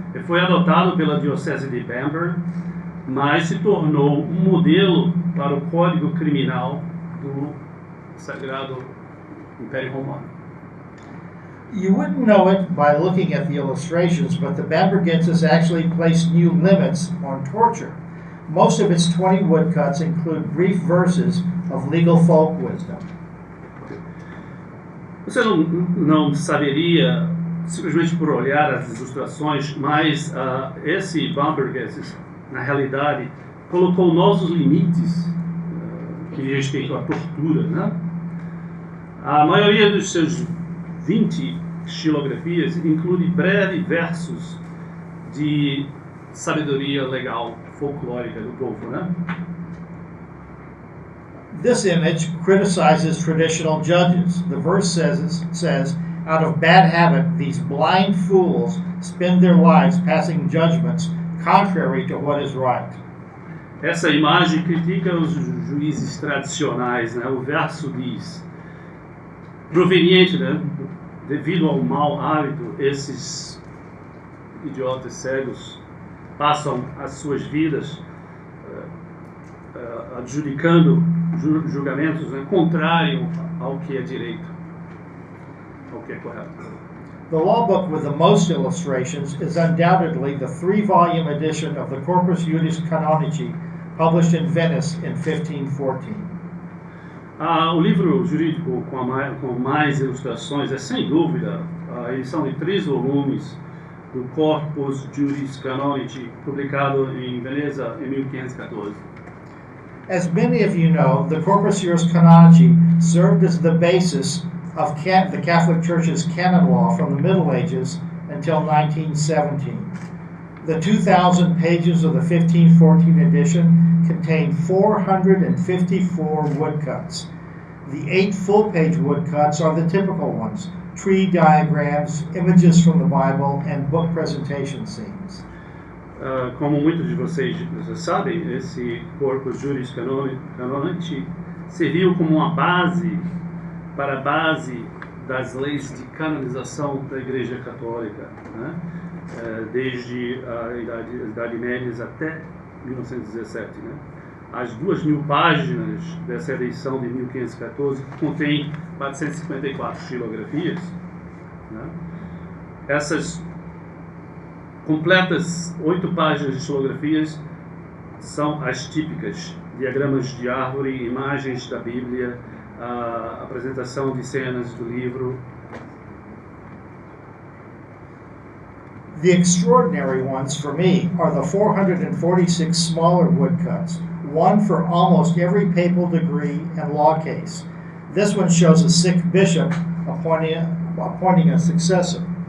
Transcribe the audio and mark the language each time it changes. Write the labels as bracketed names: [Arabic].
[Portuguese] Ele foi adotado pela Diocese de Bamberg, mas se tornou um modelo para o Código Criminal do Sagrado Império Romano. [English] You wouldn't know it by looking at the illustrations, but the Bambergensis actually placed new limits on torture. Most of its 20 woodcuts include brief verses of legal folk wisdom. [Portuguese] Você não saberia, simplesmente por olhar as ilustrações, mas esse Bamberger, na realidade, colocou novos limites que diz respeito à tortura, né? A maioria dos seus 20 estilografias inclui breves versos de sabedoria legal folclórica do povo, né? [English] This image criticizes traditional judges. The verse says, out of bad habit, these blind fools spend their lives passing judgments contrary to what is right. [Portuguese] Essa imagem critica os juízes tradicionais, né? O verso diz, proveniente, né? Devido ao mau hábito, esses idiotas cegos passam as suas vidas adjudicando julgamentos, né, contrário ao que é direito, ao que é correto. [English] The law book with the most illustrations is undoubtedly the 3-volume edition of the Corpus Juris Canonici, published in Venice in 1514. [Portuguese] O livro jurídico com mais ilustrações é, sem dúvida, a edição de 3 volumes do Corpus Juris Canonici, publicado em Veneza em 1514. [English] As many of you know, the Corpus Juris Canonici served as the basis of the Catholic Church's canon law from the Middle Ages until 1917. The 2,000 pages of the 1514 edition contain 454 woodcuts. The 8 full-page woodcuts are the typical ones: tree diagrams, images from the Bible, and book presentation scenes. [Portuguese] Como muitos de vocês sabem, esse Corpus Juris Canonici serviu como uma base para a base das leis de canonização da Igreja Católica, né? Desde a Idade Média até 1917. Né? As 2.000 páginas dessa edição de 1514 contém 454 estilografias. Né? Essas completas 8 páginas de estilografias são as típicas: diagramas de árvore, imagens da Bíblia, a apresentação de cenas do livro. [English] The extraordinary ones for me are the 446 smaller woodcuts, one for almost every papal degree and law case. This one shows a sick bishop appointing a successor.